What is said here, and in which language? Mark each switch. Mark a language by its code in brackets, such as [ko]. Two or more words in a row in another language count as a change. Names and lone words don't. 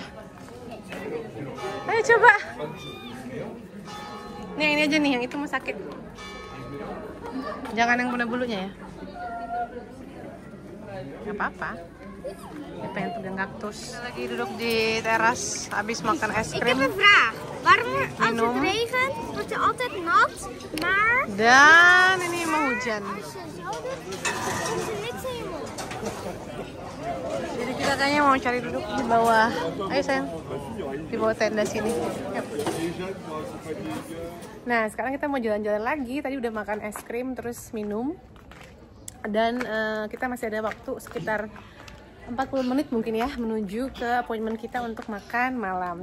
[id] Ayo coba. Nih yang ini aja nih, yang itu mau sakit. Jangan yang punya bulunya ya. Gak apa-apa. Dia pengen pegang kaktus. Kita lagi duduk di teras habis makan es krim. [nl] Ik heb een vraag. Waarom als het regent, wordt het altijd nat, maar [id] dan ini mau hujan. [nl] als je zo doet, komt er niks in je mond. [id] Jadi kita kayaknya mau cari duduk di bawah. Ayo sayang, di bawah tenda sini. Yuk. Nah sekarang kita mau jalan-jalan lagi. Tadi udah makan es krim terus minum. Dan kita masih ada waktu sekitar 40 menit mungkin ya menuju ke appointment kita untuk makan malam.